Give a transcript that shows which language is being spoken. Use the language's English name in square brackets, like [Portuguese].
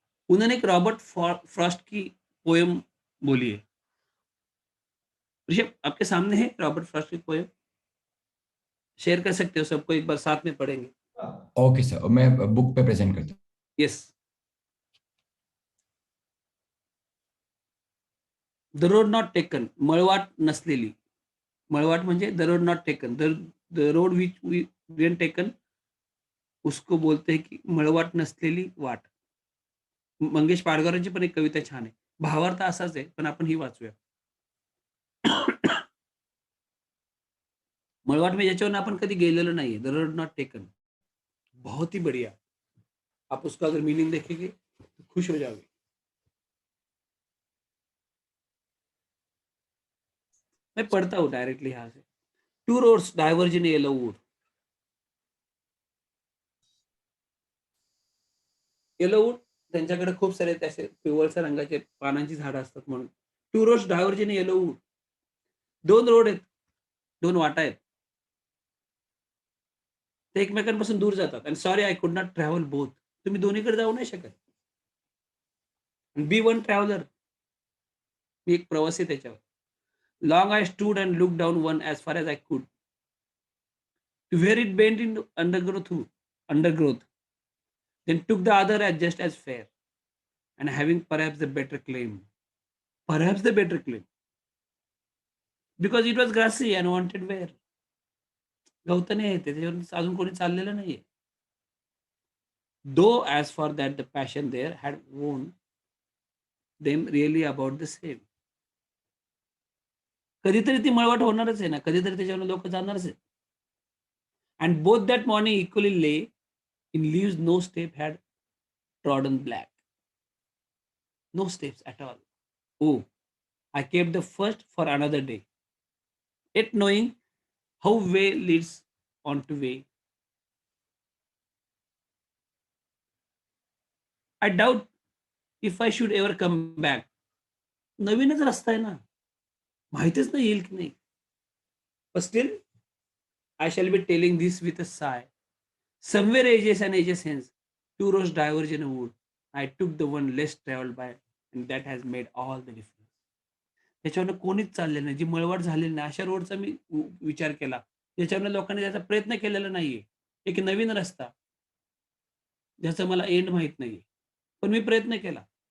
[Hindi] उन्होंने एक Robert Frost की पोएम बोली है। ऋषभ, आपके सामने है रॉबर्ट फ्रॉस्ट की पोएम, शेयर कर सकते हो, सबको एक बार साथ में पढ़ेंगे। ओके सर, मैं बुक पे प्रेजेंट करता हूँ। [English] Yes. The road not taken, [Marathi] मळवाट नसलेली. मळवाट म्हणजे [English] the road not taken, the road which we didn't taken, [Hindi] उसको बोलते हैं की [Marathi] मळवाट नसलेली वाट. मंगेश पाडगारांची पण एक कविता छान आहे. भावार्थ असाच आहे, पण आपण ही वाचूया. मळवाट म्हणजे ज्याच्यावरून आपण कधी गेलेलो नाहीये. [English] The road not taken. [Hindi] बहुत ही बढ़िया. आप उसका अगर मीनिंग देखेंगे, तो खुश हो जाओगे. मैं पढ़ता हूँ डायरेक्टली यहाँ से. [English] Two roads diverge in yellow wood. [Marathi] Yellow wood, त्यांच्याकडे खूप सारे असे पिवळसर रंगाचे पानांची झाडं असतात म्हणून. [English] Two roads diverge in yellow wood. [Marathi] 2 road आहेत, 2 वाटा आहेत. ते एकमेकांपासून दूर जातात. [English] And sorry I could not travel both. [Marathi] तुम्ही दोन्हीकडे जाऊ नाही शकत. [English] Be one traveller. [Marathi] मी एक प्रवासी आहे त्याच्यावर. [English] Long I stood and looked down one as far as I could. To where it bent into undergrowth, then took the other as just as fair, and having perhaps the better claim. Perhaps the better claim. Because it was grassy and wanted wear. [Marathi] गवताने आहे ते, त्याच्यावर अजून कोणी चाललेलं नाहीये. [English] Though as for that the passion there had won them really about the same. [Marathi] कधीतरी ती मळवट होणारच आहे ना, कधीतरी त्याच्यावर लोकं जाणारच आहेत. [English] And both that morning equally lay in leaves no step had trodden black. No steps at all. Oh, I kept the first for another day. Yet knowing how way leads on to way, I doubt if I should ever come back. [Marathi] नवीनच रस्ता आहे ना. माहीतच नाही येईल की नाही. [English] But still, I shall be telling this with a sigh. Somewhere ages and ages hence, two roads diverge in a wood. I took the one less traveled by, and that has made all the difference. [Marathi] त्याच्यावरनं कोणीच चाललेलं नाही. जी मळवट झालेली नाही, अशा रोडचा मी विचार केला. ज्याच्यावरनं लोकांनी त्याचा प्रयत्न केलेला नाहीये. एक नवीन रस्ता, ज्याचा मला एंड माहीत नाहीये. पण मी प्रयत्न केला.